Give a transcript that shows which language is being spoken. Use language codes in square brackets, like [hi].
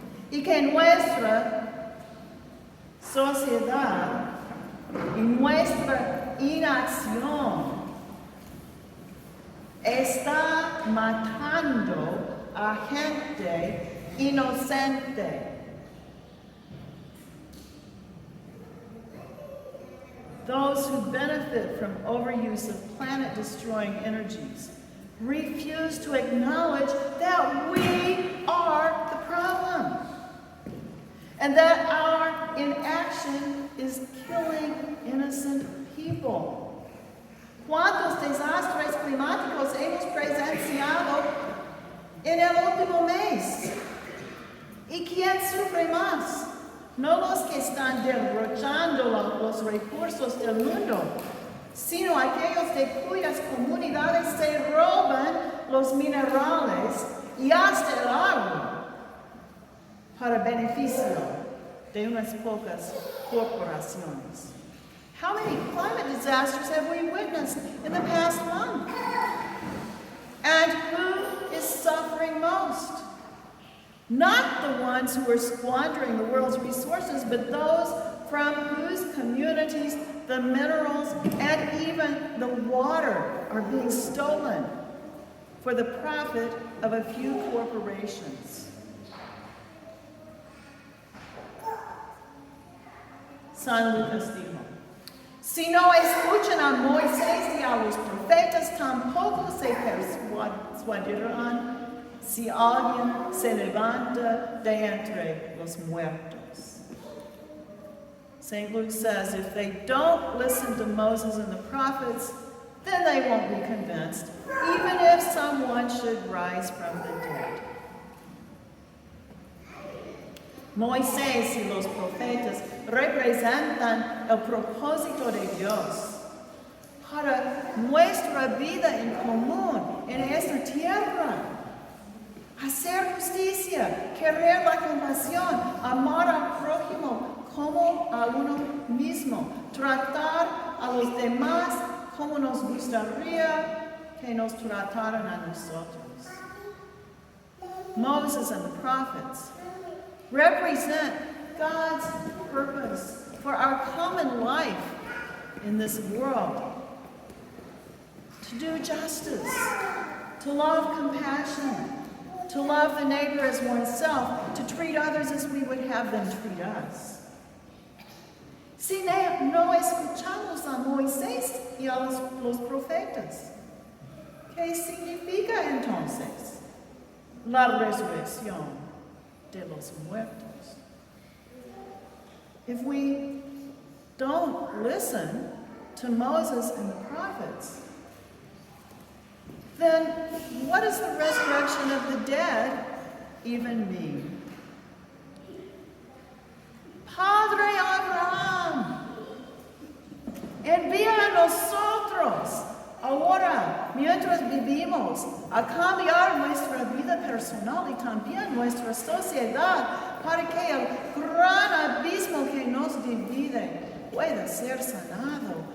[es] y que nuestra sociedad y nuestra inacción está matando a gente inocente. [en] Those who benefit from overuse of planet-destroying energies refuse to acknowledge that we are the problem and that our inaction is killing innocent people. [es] ¿Cuántos desastres climáticos hemos presenciado en el último mes? ¿Y quién sufre más? No los que están derrochando los recursos del mundo, sino aquellos de cuyas comunidades se roban los minerales y hasta el agua para beneficio de unas pocas corporaciones. [en] How many climate disasters have we witnessed in the past month? And who is suffering most? Not the ones who are squandering the world's resources, but those from whose communities the minerals and even the water are being stolen for the profit of a few corporations. [es] San Lucas dijo, si no escuchan a Moisés y a los profetas, tampoco se persuadirán si alguien se levanta de entre los muertos. [en] St. Luke says if they don't listen to Moses and the prophets, then they won't be convinced, even if someone should rise from the dead. [es] Moisés y los profetas representan el propósito de Dios para nuestra vida en común en esta tierra. Hacer justicia, querer la compasión, amar al prójimo como a uno mismo, tratar a los demás como nos gustaría que nos trataran a nosotros. [en] Moses and the prophets represent God's purpose for our common life in this world. To do justice, to love compassion, to love the neighbor as oneself, to treat others as we would have them treat us. [es] Si no escuchamos a Moisés y a los profetas, ¿qué significa entonces la resurrección de los muertos? [en] If we don't listen to Moses and the prophets, then what does the resurrection of the dead even mean? [es] Padre Abraham, envía a nosotros ahora, mientras vivimos, a cambiar nuestra vida personal y también nuestra sociedad para que el gran abismo que nos divide pueda ser sanado.